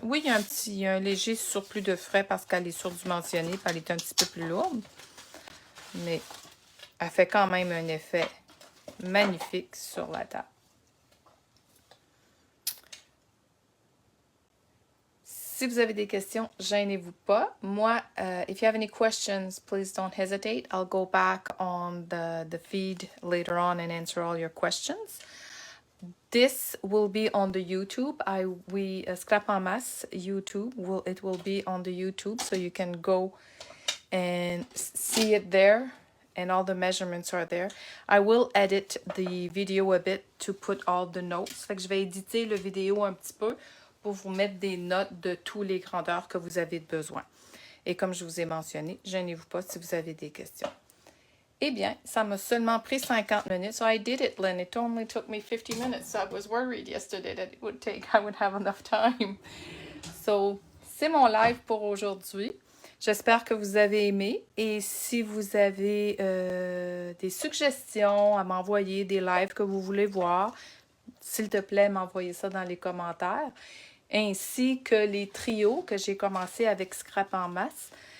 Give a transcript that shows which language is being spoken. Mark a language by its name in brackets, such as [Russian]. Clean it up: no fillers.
[French] Oui, il y a un léger surplus de frais parce qu'elle est surdimensionnée et elle est un petit peu plus lourde. Mais elle fait quand même un effet magnifique sur la table. Si vous avez des questions, gênez-vous pas. [English] Moi, if you have any questions, please don't hesitate. I'll go back on the feed later on and answer all your questions. This will be on the YouTube. Scrap en masse YouTube. It will be on the YouTube, so you can go and see it there. And all the measurements are there. I will edit the video a bit to put all the notes. [French] Fait que je vais éditer le vidéo un petit peu pour vous mettre des notes de tous les grandeurs que vous avez besoin. Et comme je vous ai mentionné, gênez-vous pas si vous avez des questions. Eh bien, ça m'a seulement pris 50 minutes. [English] So I did it, Lynn. It only took me 50 minutes. I was worried yesterday that I would have enough time. [French] So, c'est mon live pour aujourd'hui. J'espère que vous avez aimé. Et si vous avez des suggestions à m'envoyer, des lives que vous voulez voir, s'il te plaît, m'envoyez ça dans les commentaires. Ainsi que les trios que j'ai commencé avec Scrap en masse.